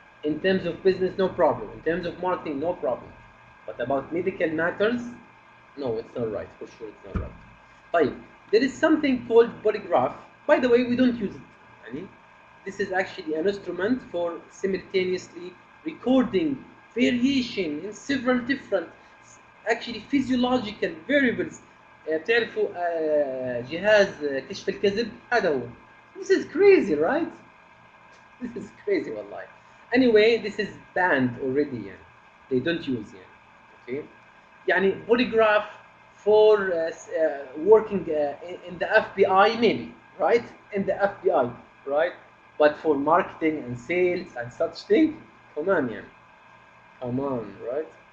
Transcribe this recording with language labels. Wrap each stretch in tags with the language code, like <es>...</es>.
<en>In terms of business, no problem. In terms of marketing, no problem. But about medical matters, no, it's not right. For sure, it's not right. طيب, there is something called polygraph. By the way, we don't use it. يعني, this is actually an instrument for simultaneously recording variation in several different actually physiological variables.</en> <ar>بتعرفوا جهاز كشف الكذب هذا هو.</ar> <en>This is crazy, right? This is crazy والله. Anyway, this is banned already يعني. They don't use يعني. Okay. يعني polygraph for working in the FBI maybe, right? In the FBI, right? But for marketing and sales and such thing, come on يعني. Come on, right?</en>